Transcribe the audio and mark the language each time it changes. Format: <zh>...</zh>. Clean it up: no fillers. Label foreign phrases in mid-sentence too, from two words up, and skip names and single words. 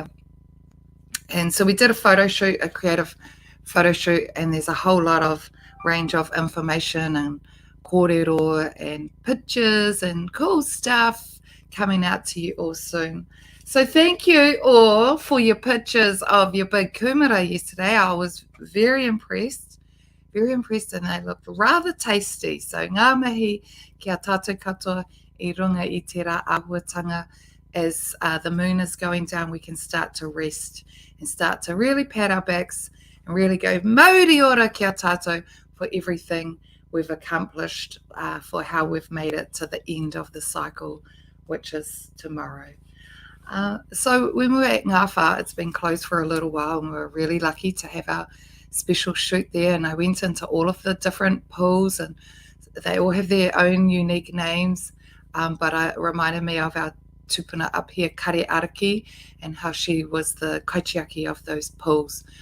<en>And so we did a photo shoot, a creative photo shoot, and there's a whole lot of range of information and kōrero and pictures and cool stuff coming out to you all soon. So thank you all for your pictures of your big kumara yesterday. I was very impressed, and they looked rather tasty.</en> <mi>So ngā mihi kia tātou katoa I runga I te rā āhuatanga.</mi> <en>As the moon is going down, we can start to rest and start to really pat our backs and really go</en> <mi>mauri ora kia tātou</mi> <en>for everything we've accomplished, for how we've made it to the end of the cycle, which is tomorrow. So when we were at Ngawha, it's been closed for a little while, and we were really lucky to have our special shoot there. And I went into all of the different pools, and they all have their own unique names, but it reminded me of our tupuna up here, Kare Araki, and how she was the kaitiaki of those pools.</en>